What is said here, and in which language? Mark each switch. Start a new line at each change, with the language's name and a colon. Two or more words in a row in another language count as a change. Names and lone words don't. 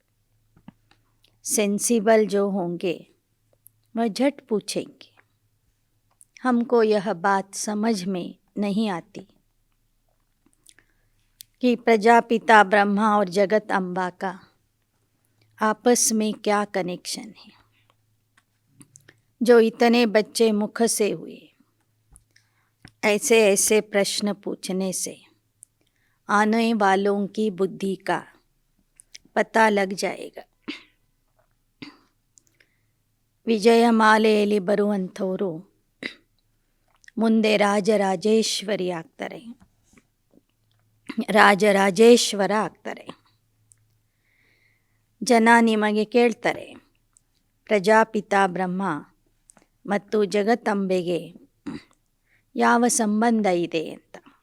Hindi: सेंसिबल जो होंगे वह झट पूछेंगे, हमको यह बात समझ में नहीं आती कि प्रजापिता ब्रह्मा और जगत अम्बा का आपस में क्या कनेक्शन है. जो इतने बच्चे मुख से हुए, ऐसे ऐसे प्रश्न पूछने से आने वालों की बुद्धि का पता लग जाएगा.
Kannada: ವಿಜಯಮಾಲೆಯಲ್ಲಿ ಬರುವಂಥವರು ಮುಂದೆ ರಾಜರಾಜೇಶ್ವರಿ ಆಗ್ತಾರೆ, ರಾಜರಾಜೇಶ್ವರ ಆಗ್ತಾರೆ. ಜನ ನಿಮಗೆ ಕೇಳ್ತಾರೆ, ಪ್ರಜಾಪಿತಾ ಬ್ರಹ್ಮ ಮತ್ತು ಜಗತ್ತಂಬೆಗೆ ಯಾವ ಸಂಬಂಧ ಇದೆ ಅಂತ.